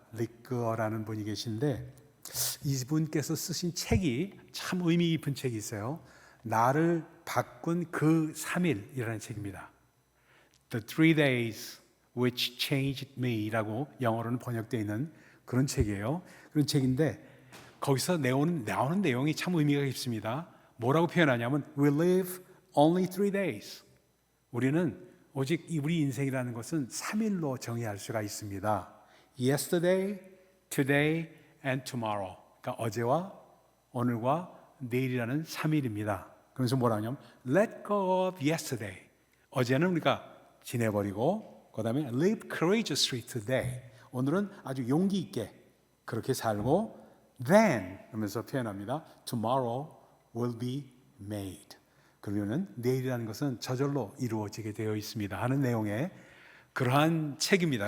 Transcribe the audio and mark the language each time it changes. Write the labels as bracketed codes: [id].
[ko] 리꺼라는 분이 계신데 이분께서 쓰신 책이 참 의미 깊은 책이 있어요. 나를 바꾼 그 3일이라는 책입니다. [en] The 3 days which changed me [ko] 라고 영어로는 번역되어 있는 그런 책이에요. 그런 책인데 거기서 나오는 내용이 참 의미가 깊습니다. 뭐라고 표현하냐면 [en] We live only 3 days. [ko] 우리는 오직 우리 인생이라는 것은 3일로 정의할 수가 있습니다. [en] Yesterday, today, and tomorrow. [ko] 그러니까 어제와 오늘과 내일이라는 3일입니다. 그래서 뭐라 하냐면 [en] Let go of yesterday. [ko] 어제는 우리가 지내버리고 그 다음에 [en] Live courageously today. [ko] 오늘은 아주 용기 있게 그렇게 살고 Then 하면서 표현합니다. [en] Tomorrow will be made. [ko] 그러면은 내일이라는 것은 저절로 이루어지게 되어 있습니다 하는 내용의 그러한 책입니다.